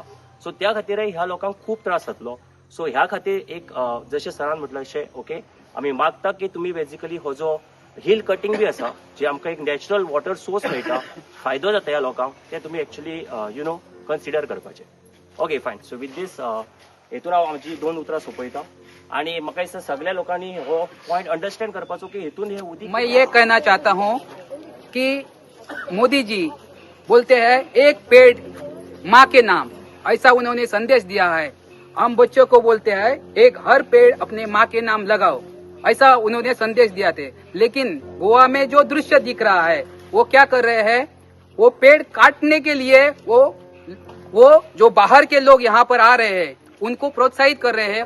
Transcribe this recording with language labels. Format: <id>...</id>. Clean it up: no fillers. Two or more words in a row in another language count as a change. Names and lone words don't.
<kok>सो त्या खातीर ह्या लोकांक खूब त्रास जातलो. सो ह्या खातीर एक जशें सरान म्हटलं अशें ओके आमी मागता की तुमी बेसिकली हो जो</kok> <en>hill cutting</en> <kok>बी आसा जे आमकां एक</kok> <en>natural water source</en> <kok>मेळटा फायदो जाता ह्या लोकांक ते तुमी</kok> <en>actually consider</en> <kok>करपाचे.</kok> <en>okay fine. so with this</en> <kok>हेतून हांव आमची 2 उतरां सोंपयता आणि म्हाका दिसता सगळ्या लोकांनी हो</kok> <en>point understand</en> <kok>करपाचो की हेतून हे उदीक.</kok> <hi>मैं ये कहना चाहता हूँ कि मोदी जी बोलते हैं एक पेड़ माँ के नाम, ऐसा उन्होंने संदेश दिया है. हम बच्चों को बोलते हैं एक हर पेड़ अपने माँ के नाम लगाओ, ऐसा उन्होंने संदेश दिया थे. लेकिन गोवा में जो दृश्य दिख रहा है वो क्या कर रहे हैं, वो पेड़ काटने के लिए वो जो बाहर के लोग यहाँ पर आ रहे हैं उनको प्रोत्साहित कर रहे हैं.</hi>